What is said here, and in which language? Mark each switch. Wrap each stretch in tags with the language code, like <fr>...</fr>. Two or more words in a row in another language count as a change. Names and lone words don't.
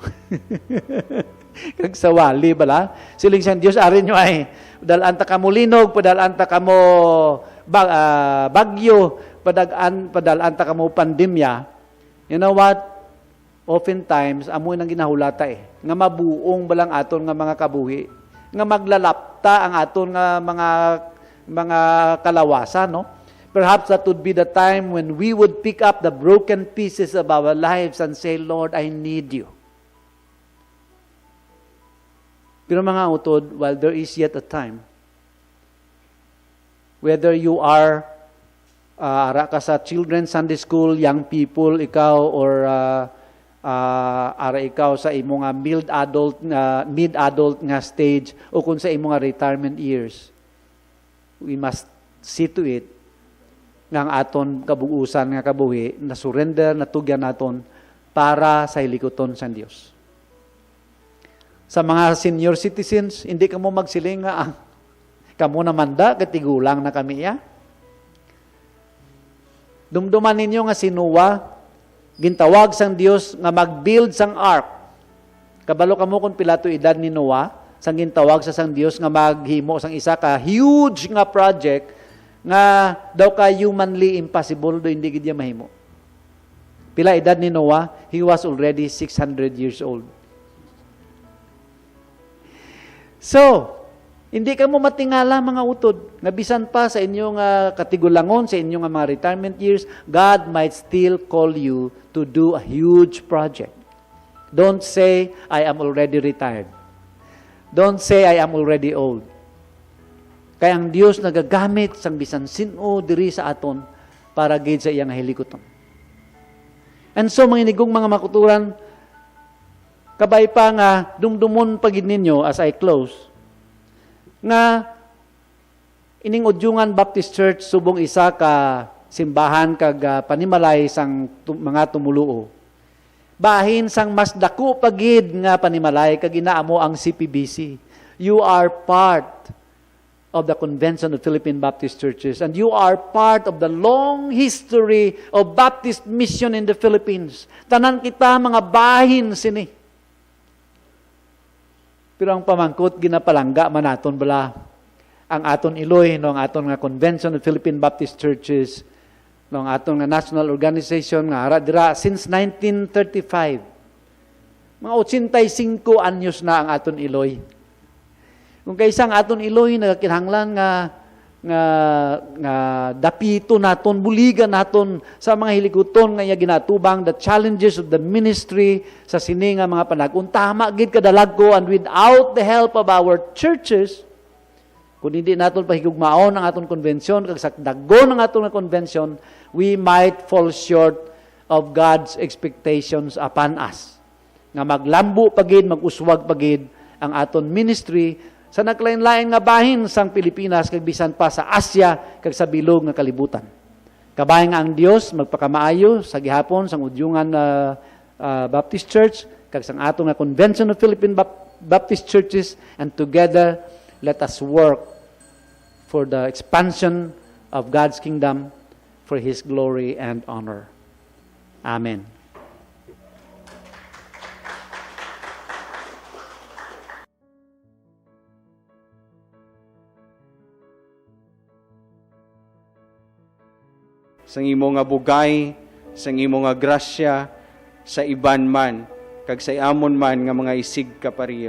<hil>Kag sa wali bala, siling sa Dios arin nyo ay padalaan ta kamo linog, padalaan ta kamo bagyo, padalaan ta kamo pandemya.</hil> <en>You know what? Oftentimes,</en> <hil>amoy nang ginahulata nga mabuong balang aton nga mga kabuhi, nga maglalapta ang aton nga mga kalawasan, no?</hil> <en>Perhaps that would be the time when we would pick up the broken pieces of our lives and say, Lord, I need you.</en> <hil>Pero mga utod,</hil> <en>while there is yet a time, whether you are</en> <hil>ara ka sa</hil> <en>children's Sunday school, young people,</en> <hil>ikaw, or ara ikaw sa imo nga mid-adult nga stage o kung sa imo nga</hil> <en>retirement years. We must see to it</en> <hil>nga ang aton kabuusan nga kabuhi na surrender natugyan naton para sa hilikoton sa Dios. Sa mga senior citizens, hindi ka mo magsiling nga kamo naman da katigulang na kami ya. Dumduman ninyo nga si Noah, gintawag sang Dios nga mag-build sang ark. Kabalo kamo kung pila to edad ni Noah, sang gintawag sa sang Dios nga maghimo sang isa ka huge nga project nga daw ka</hil> <en>humanly impossible</en> <hil>do hindi gid mahimo. Pila edad ni Noah?</hil> <en>He was already 600 years old. So,</en> <hil>hindi ka mo matingala mga utod, nga bisan pa sa inyong katigulangon, sa inyong mga</hil> <en>retirement years, God might still call you to do a huge project. Don't say, I am already retired. Don't say, I am already old.</en> <hil>Kaya ang Diyos nagagamit sang bisan sino diri sa aton para gid sa iyang hilikoton.</hil> <en>And so,</en> <hil>mga inigong mga makuturan, kabay pa nga, dumdumon pagid ninyo</hil> <en>as I close,</en> <hil>nga ining Udyungan Baptist Church subong isa ka simbahan kag panimalay sang mga tumuluo. Bahin sang mas dako pagid nga panimalay kag inaamo ang CPBC.</hil> <en>You are part of the Convention of Philippine Baptist Churches and you are part of the long history of Baptist mission in the Philippines.</en> <hil>Tanan kita mga bahin sini. Pero ang pamangkot, ginapalangga man naton bala ang aton Iloy, no, ang aton nga Convention of Philippine Baptist Churches, no, ang aton nga</hil> <en>national organization,</en> <hil>nga hara dira since 1935. Mga 85 anyos na ang aton Iloy. Kung kaisang aton Iloy, nagkinahanglan nga dapito naton, buligan naton sa mga hiliguton nga ginatubang</hil> <en>the challenges of the ministry</en> <hil>sa sini nga mga panahon. Tama gid kadalagko</hil> <en>and without the help of our churches,</en> <hil>kung hindi naton pahigugmaon ang aton konbensyon, kag sa dagon ang aton konbensyon,</hil> <en>we might fall short of God's expectations upon us.</en> <hil>Nga maglambo pagid, mag-uswag pagid ang aton ministry sa naglain-lain nga bahin sang Pilipinas kag bisan pa sa Asia kag sa bilog nga kalibutan. Kabahin nga ang Dios magpakamaayo sa gihapon sang Udyungan Baptist Church kag sang ato nga Convention of Philippine Baptist Churches,</hil> <en>and together let us work for the expansion of God's kingdom for His glory and honor.</en> <hil>Amen. Sang imo nga bugay, sang imo nga grasya, sa iban man, kag sa amon man nga mga isig kapariyo.</hil>